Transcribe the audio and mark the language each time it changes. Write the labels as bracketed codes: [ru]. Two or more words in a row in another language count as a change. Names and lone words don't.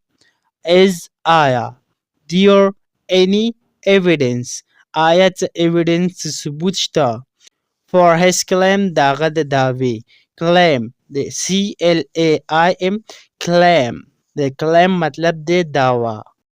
[ps] Is آیا [en] there any evidence [ps] آیا څه evidence څه ثبوت شته [en] for his claim [ps] دغه د دعوی. Claim د CLAIM claim د claim مطلب دی دعوه.